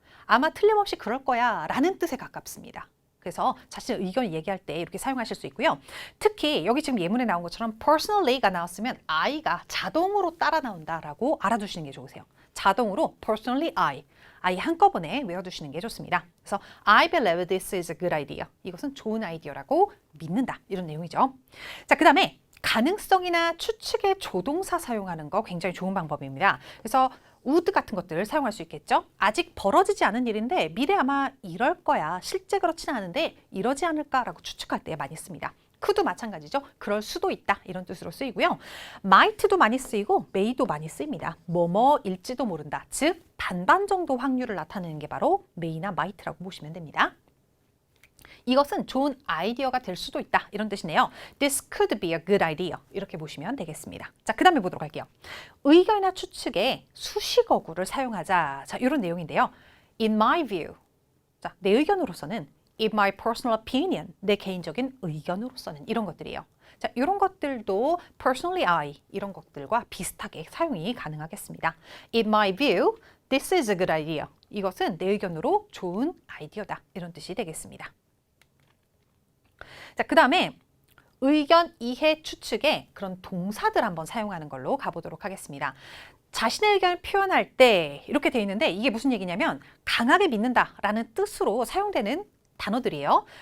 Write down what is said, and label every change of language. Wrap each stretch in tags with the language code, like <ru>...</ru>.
<ko>아마 틀림없이 그럴 거야 라는 뜻에 가깝습니다. 그래서 자신의 의견을 얘기할 때 이렇게 사용하실 수 있고요. 특히 여기 지금 예문에 나온 것처럼 personally가 나왔으면 I가 자동으로 따라 나온다라고 알아두시는 게 좋으세요. 자동으로 personally I 한꺼번에 외워두시는 게 좋습니다. 그래서</ko> <en>I believe this is a good idea.</en> <ko>이것은 좋은 아이디어라고 믿는다. 이런 내용이죠. 자, 그 다음에 가능성이나 추측의 조동사 사용하는 거 굉장히 좋은 방법입니다. 그래서 would 같은 것들을 사용할 수 있겠죠. 아직 벌어지지 않은 일인데 미래 아마 이럴 거야. 실제 그렇지는 않은데 이러지 않을까라고 추측할 때 많이 씁니다. could도 마찬가지죠. 그럴 수도 있다. 이런 뜻으로 쓰이고요. might도 많이 쓰이고 may도 많이 쓰입니다. 뭐뭐일지도 모른다. 즉 반반 정도 확률을 나타내는 게 바로 may나 might라고 보시면 됩니다. 이것은 좋은 아이디어가 될 수도 있다. 이런 뜻이네요.</ko> <en>This could be a good idea.</en> <ko>이렇게 보시면 되겠습니다. 자, 그 다음에 보도록 할게요. 의견이나 추측에 수식어구를 사용하자. 자, 이런 내용인데요.</ko> <en>In my view.</en> <ko>자, 내 의견으로서는</ko> <en>in my personal opinion.</en> <ko>내 개인적인 의견으로서는 이런 것들이에요. 자, 이런 것들도</ko> <en>personally I</en> <ko>이런 것들과 비슷하게 사용이 가능하겠습니다.</ko> <en>In my view, this is a good idea.</en> <ko>이것은 내 의견으로 좋은 아이디어다. 이런 뜻이 되겠습니다. 자, 그 다음에 의견, 이해, 추측에 그런 동사들 한번 사용하는 걸로 가보도록 하겠습니다. 자신의 의견을 표현할 때 이렇게 돼 있는데 이게 무슨 얘기냐면 강하게 믿는다라는 뜻으로 사용되는 단어들이에요.</ko>